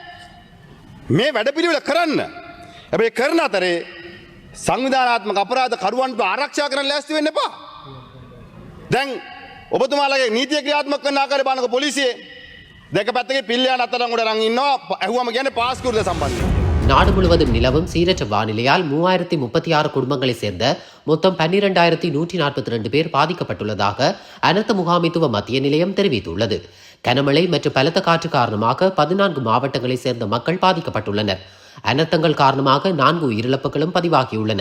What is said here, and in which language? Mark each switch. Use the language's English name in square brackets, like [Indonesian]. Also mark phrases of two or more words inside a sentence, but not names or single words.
[Sinhala] මේ වැඩපිළිවෙල කරන්න. හැබැයි කරන අතරේ සංවිධානාත්මක අපරාධ කරුවන්ට ආරක්ෂා කරන්න ලෑස්ති වෙන්න එපා. දැන් ඔබතුමාලගේ නීතිය ක්‍රියාත්මක කරන ආකාරය බලනකො පොලිසියේ දෙක පැත්තකේ පිල්ලියාන අත්අඩංගුවට අරන් ඉන්නවා. ඇහුවම කියන්නේ පාස්කෝර්ද සම්බන්ධයෙන්. [Tamil] நாடு முழுவதும் நிலவும் சீரற்ற வானிலையால் 3036 குடும்பங்களை சேர்ந்த மொத்தம் 12,142 பேர் பாதிக்கப்பட்டுள்ளதாக அனர்த்த முகாமைத்துவ மத்திய நிலையம் தெரிவித்துள்ளது. கனமழை மற்றும் பலத்த காற்று காரணமாக 14 மாவட்டங்களைச் சேர்ந்த மக்கள் பாதிக்கப்பட்டுள்ளனர். அனர்த்தங்கள் காரணமாக 4 உயிரிழப்புகளும் பதிவாகியுள்ளன.